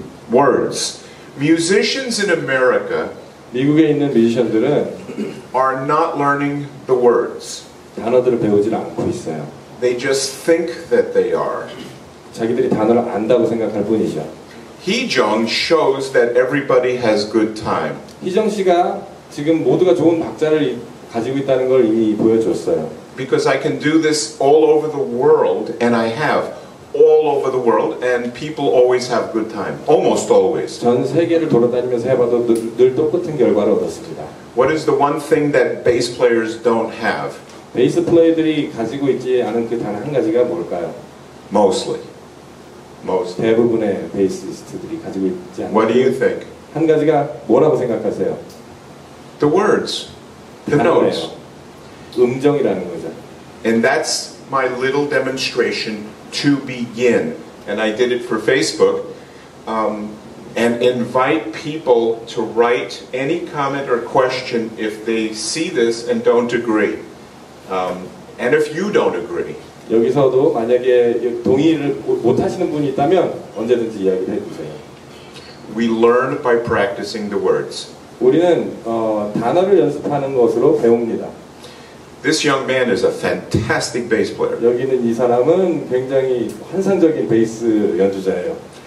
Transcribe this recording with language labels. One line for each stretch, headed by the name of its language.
English: Words. Musicians in America
Korean: 미국에 있는 뮤지션들은
English: are not learning the words.
Korean: 단어들을 배우질 않고 있어요.
English: They just think that they are.
Korean: 자기들이 단어를 안다고 생각할 뿐이죠.
English: Hee-jung shows that everybody has good time.
Korean: 희정 씨가 지금 모두가 좋은 박자를 가지고 있다는 걸 이미 보여줬어요.
English: Because I can do this all over the world, and I have all over the world, and people always have good time. Almost always.
Korean: 전 세계를 돌아다니면서 해봐도 늘 똑같은 결과를 얻었습니다.
English: What is the one thing that bass players don't have?
Korean: 베이스 플레이들이 가지고 있지 않은 그 단 한 가지가 뭘까요?
English: Mostly.
Korean: 대부분의 베이시스트들이 가지고 있지 않은
English: What do you think?
Korean: 한 가지가 뭐라고 생각하세요?
English: The words. The notes.
Korean: 음정이라는 거죠.
English: And that's my little demonstration to begin. And I did it for Facebook. And invite people to write any comment or question if they see this and don't agree. And if you don't agree.
Korean: 여기서도 만약에 동의를 못 하시는 분이 있다면 언제든지 이야기를 해주세요.
English: We learn by practicing the words.
Korean: 우리는 단어를 연습하는 것으로 배웁니다.
English: This young man is a fantastic bass player.
Korean: 여기는 이 사람은 굉장히 환상적인 베이스 연주자예요.